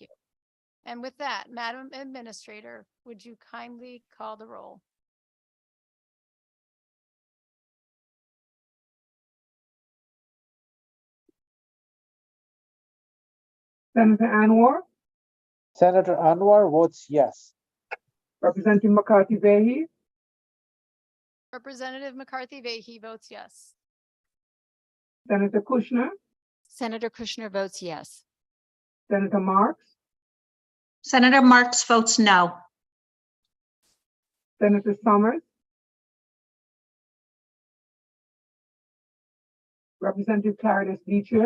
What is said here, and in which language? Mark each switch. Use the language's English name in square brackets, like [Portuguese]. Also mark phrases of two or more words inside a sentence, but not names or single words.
[English] And with that, Madam Administrator, would you kindly call the roll? Senator Anwar, Senator Anwar votes yes. Representative McCarthy Vehy, Representative McCarthy Vehy votes yes. Senator Kushner, Senator Kushner votes yes. Senator Marks, Senator Marks votes no. Senator Summers, Representative Claritas Detrier,